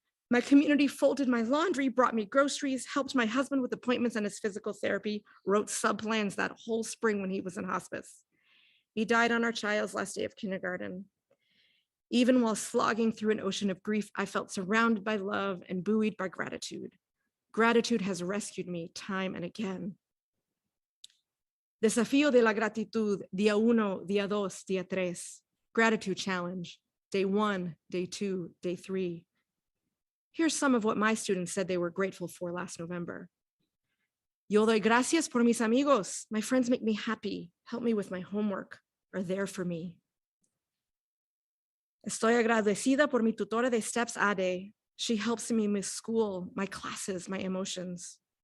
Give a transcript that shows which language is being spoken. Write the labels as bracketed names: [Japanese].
[English] My community folded my laundry, brought me groceries, helped my husband with appointments and his physical therapy, wrote sub-plans that whole spring when he was in hospice. He died on our child's last day of kindergarten. Even while slogging through an ocean of grief, I felt surrounded by love and buoyed by gratitude. Gratitude has rescued me time and again. [Spanish] Desafío de la gratitud, día 1, día 2, día 3. [English] Gratitude challenge, day 1, day 2, day 3. Here's some of what my students said they were grateful for last November. [Spanish] Yo doy gracias por mis amigos. [English] My friends make me happy, help me with my homework, are there for me. [Spanish] Estoy agradecida por mi tutora de STEPS ADE. [English] She helps me with school, my classes, my emotions.